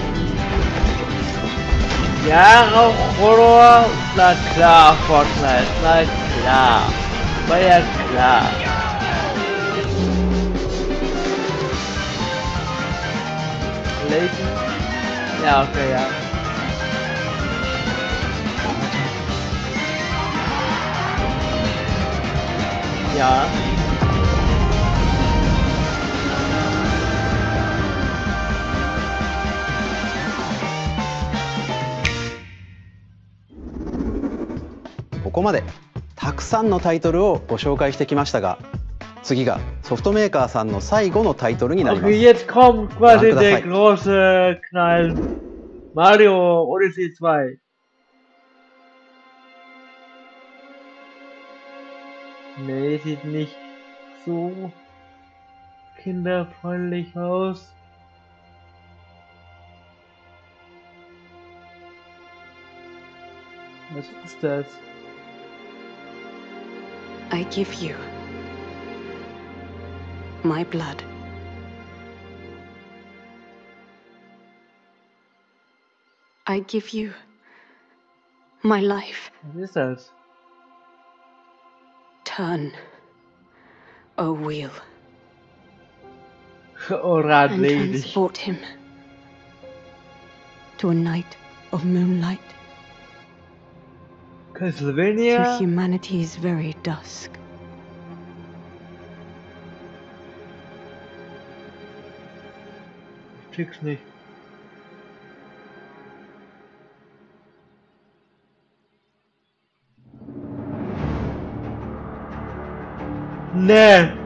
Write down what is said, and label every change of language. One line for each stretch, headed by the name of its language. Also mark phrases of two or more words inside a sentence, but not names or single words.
German: Ja, auch Horror, na klar, Fortnite, na klar, war ja klar. Leute. Ja, okay, ja. Ja.
Japanese: ここまでたくさんのタイトルをご紹介してきましたが、次がソフトメーカーさんの最後のタイトルになります。
German: Okay, jetzt kommt quasi der große Knall. Mario Odyssey 2. Nee, sieht nicht so kinderfreundlich aus. Was ist das?
English: I give you my blood. I give you my life.
German: Was ist das?
English: Turn, O wheel, and transport him to a night of moonlight,
German: Castlevania?
English: to humanity's very dusk.
German: Ich krieg's nicht. Nee.